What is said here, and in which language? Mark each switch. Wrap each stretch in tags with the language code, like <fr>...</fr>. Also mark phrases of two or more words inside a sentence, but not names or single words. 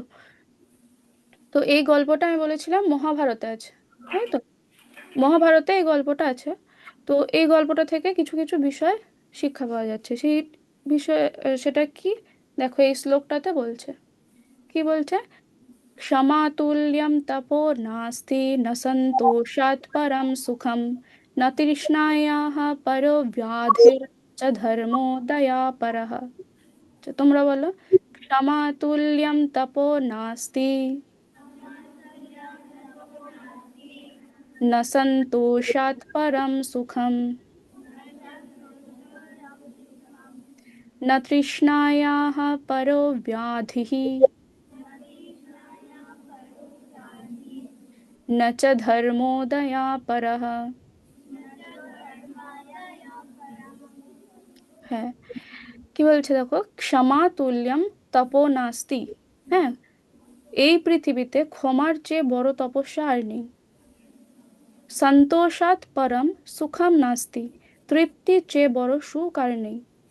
<bn>তো এই গল্পটা আমি বলেছিলাম মহাভারতে আছে, তাই তো? মহাভারতে এই গল্পটা আছে। তো এই গল্পটা থেকে কিছু কিছু বিষয় শিক্ষা পাওয়া যাচ্ছে। সেই বিষয় সেটা কি? দেখো, এই শ্লোকটাতে বলছে, কি বলছে?</bn> <sa>क्षमातुल्यं तपो नास्ति न सन्तोषात् परं सुखं न तृष्णायाः परो व्याधिर्च धर्मो दयापरः।</sa> <bn>তো তোমরা বলো,</bn> <sa>क्षमातुल्यं तपो नास्ति न सन्तोषात् परं सुखं न तृष्णायाः परो व्याधिः न च धर्मो दयापरः।</sa> <bn>হ্যাঁ, কি বলছে দেখো,</bn> <sa>ক্ষমা তুল্যম তপো নাস্তি।</sa> <bn>হ্যাঁ, এই পৃথিবীতে ক্ষমার চেয়ে বড় তপস্যা আর নেই।</bn> <sa>সন্তোষাৎ পরম সুখম নাস্তি,</sa> <bn>তৃপ্তির চেয়ে বড় সুখ আর নেই।</bn>